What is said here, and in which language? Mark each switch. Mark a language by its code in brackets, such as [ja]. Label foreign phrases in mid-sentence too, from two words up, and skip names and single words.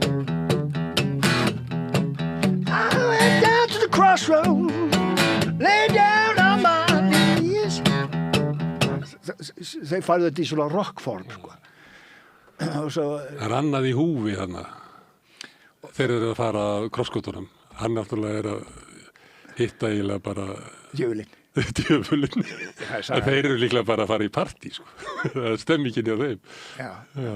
[en] I went down to the crossroads lay down on my knees [is] þeir færðu þetta í svona rockform, sko, og svo það er annað í húfi þarna þeir eru að fara að krossgötunum, hann náttúrulega er að hitta eiginlega bara djöfulinn þeir eru líklega bara að fara í partí, sko, það er stemmingin hjá þeim já.